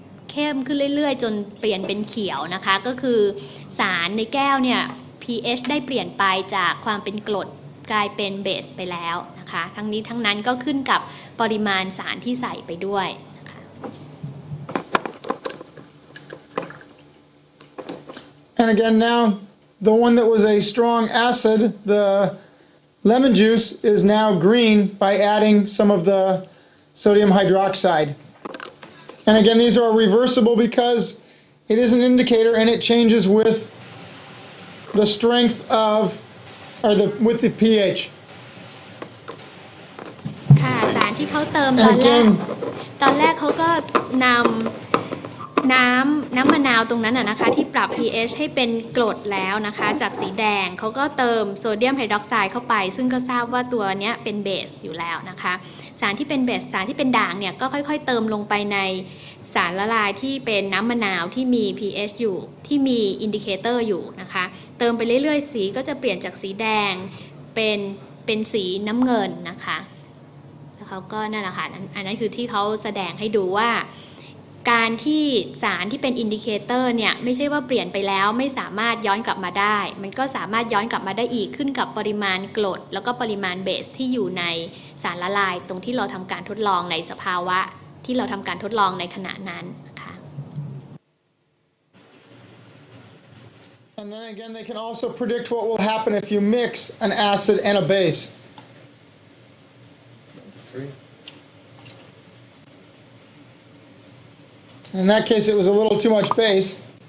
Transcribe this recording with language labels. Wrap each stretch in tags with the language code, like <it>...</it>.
<th>เข้มขึ้นเรื่อยๆจนเปลี่ยนเป็นเขียวนะคะก็คือสารในแก้วเนี่ย pH ได้เปลี่ยนไปจากความเป็นกรดกลายเป็นเบสไปแล้วนะคะทั้งนี้ทั้งนั้นก็ขึ้นกับปริมาณสารที่ใส่ไปด้วยนะคะ</th> <en>And again now the one that was a strong acid, the lemon juice, is now green by adding some of the sodium hydroxide. And again, these are reversible because it is an indicator and it changes with the strength of, or with the pH.</en> <th>ค่ะสารที่เขาเติมตอนแรกเขาก็นำน้ำมะนาวตรงนั้นนะคะที่ปรับ pH ให้เป็นกรดแล้วนะคะจากสีแดงเขาก็เติมโซเดียมไฮดรอกไซด์เข้าไปซึ่งก็ทราบว่าตัวนี้เป็นเบสอยู่แล้วนะคะสารที่เป็นเบสสารที่เป็นด่างเนี่ยก็ค่อยๆเติมลงไปใน สารละลายที่เป็นน้ำมะนาวที่มี pH อยู่ที่มีอินดิเคเตอร์อยู่นะคะเติมไปเรื่อยๆสีก็จะเปลี่ยนจากสีแดงเป็นสีน้ำเงินนะคะแล้วเขาก็นั่นแหละค่ะอันนั้นคือที่เขาแสดงให้ดูว่า การที่สารที่เป็นอินดิเคเตอร์เนี่ยไม่ใช่ว่าเปลี่ยนไปแล้วไม่สามารถย้อนกลับมาได้มันก็สามารถย้อนกลับมาได้อีกขึ้นกับปริมาณกรดแล้วก็ปริมาณเบสที่อยู่ในสารละลายตรงที่เราทำการทดลองในสภาวะที่เราทำการทดลองในขณะนั้นนะคะ</th> <en>And then again, they can also predict what will happen if you mix an acid and a base. 3. In that case, it was a little too much base.</en>